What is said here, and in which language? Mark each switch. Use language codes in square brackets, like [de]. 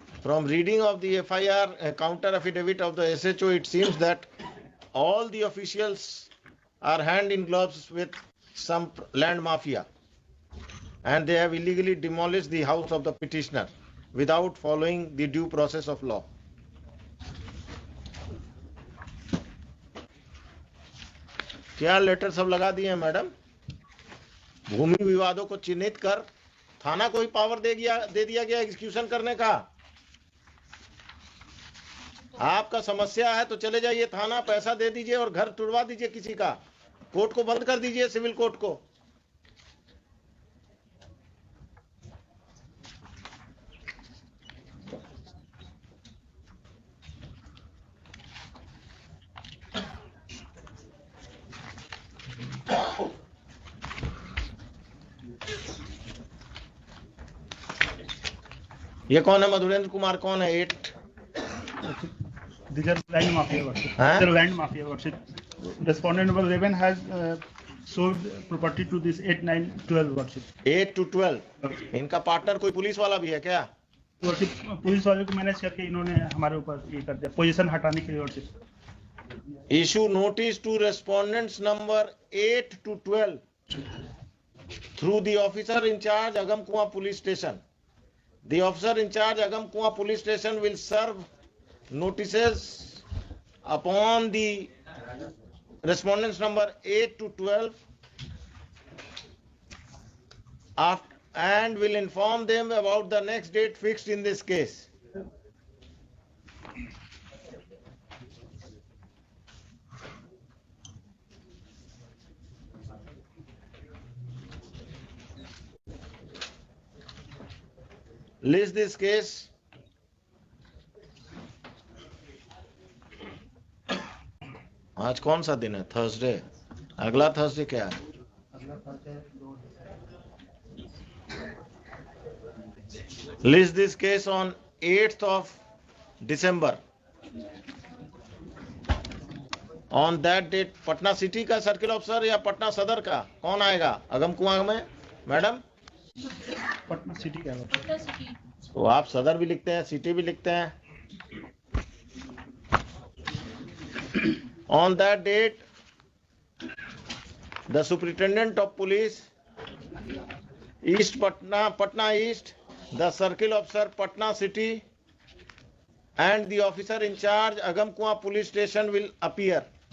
[en] From reading of the FIR counter affidavit of the SHO, it seems that all the officials are hand in gloves with some land mafia, and they have illegally demolished the house of the petitioner without following the due process of law. [hi] क्या letter सब लगा दिए हैं madam? भूमि विवादों को चिन्हित कर थाना को ही पावर दे दिया गया एग्जीक्यूशन करने का। आपका समस्या है तो चले जाइए थाना, पैसा दे दीजिए और घर तुड़वा दीजिए किसी का। कोर्ट को बंद कर दीजिए, सिविल कोर्ट को। ये कौन है? मधुरेंद्र कुमार कौन है? 8 [en] These are land mafia worship. Huh? These are land mafia worship. Respondent number 11 has sold property to this 8, 9, 12 worship. 8 to 12। [hi] इनका पार्टनर कोई पुलिस वाला भी है क्या? वर्षिप पुलिस वाले को मैनेज करके इन्होंने हमारे ऊपर ये कर दिया, पोजीशन हटाने के लिए worship. [en] Issue notice to respondents number 8 to 12 through the officer in charge Agam Kuan Police Station. The officer in charge Agam Kuan Police Station will serve notices upon the respondents number 8 to 12 and will inform them about the next date fixed in this case. List this case. [hi] आज कौन सा दिन है? Thursday. अगला Thursday क्या है? [en] List this case on 8th of December. On that date, [hi] Patna city का circle officer या पटना सदर का कौन आएगा अगम कुआं में? मैडम पटना सिटी का है। तो आप सदर भी लिखते हैं, सिटी भी लिखते हैं। [en] On that date, the Superintendent of Police, East Patna East, the Circle Officer Patna City, and the officer in charge Agam Kuan Police Station will appear.